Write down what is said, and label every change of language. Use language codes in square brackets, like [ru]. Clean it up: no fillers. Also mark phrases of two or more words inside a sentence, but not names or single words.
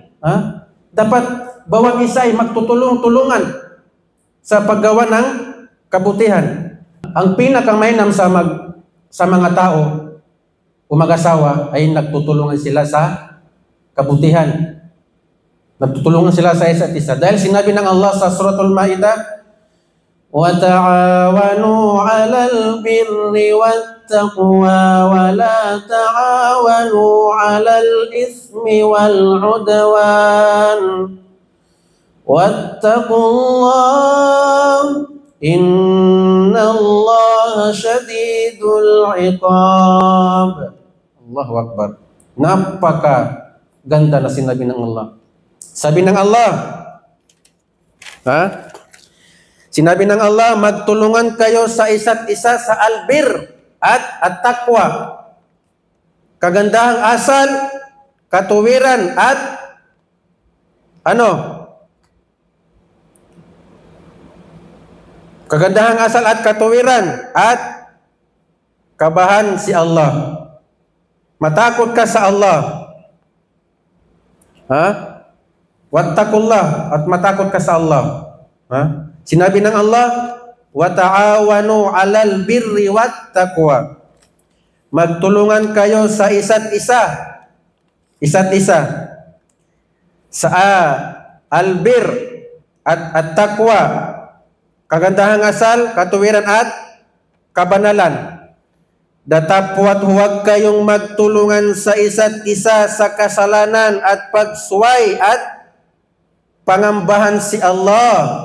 [tl] Dapat bawang isa ay magtutulong-tulungan sa paggawa ng kabutihan. Ang pinakamainam sa mga tao o mag-asawa ay nagtutulungan sila sa kabutihan. Nagtutulungan sila sa isa't isa. Dahil sinabi ng Allah sa Suratul Maidah, [ar] وَتَعَاوَنُوا عَلَى الْبِرِّ وَالتَّقْوَى وَلَا تَعَاوَنُوا عَلَى الْإِثْمِ وَالْعُدْوَانِ وَاتَّقُوا اللَّهَ إِنَّ اللَّهَ شَدِيدُ الْعِقَابِ. Allahu Akbar. [tl] Napaka ganda na sinabi ng Allah. Sabi ng Allah, sinabi ng Allah, magtulungan kayo sa isa't isa sa albir at taqwa. Kagandahang asal, katuwiran at kagandahang asal at katuwiran at kabahan si Allah. Matakot ka sa Allah. Ha? Wattaqullah, at matakot ka sa Allah. Ha? Sinabi ng Allah, [ar] وتعاونوا على البر والتقوى. [tl] Magtulungan kayo sa isa't isa. Isa't isa. Sa albir at taqwa, kagandahang asal, katuwiran at kabanalan. Datapwat huwag kayong magtulungan sa isa't isa sa kasalanan at pagsuway at pangambahan si Allah.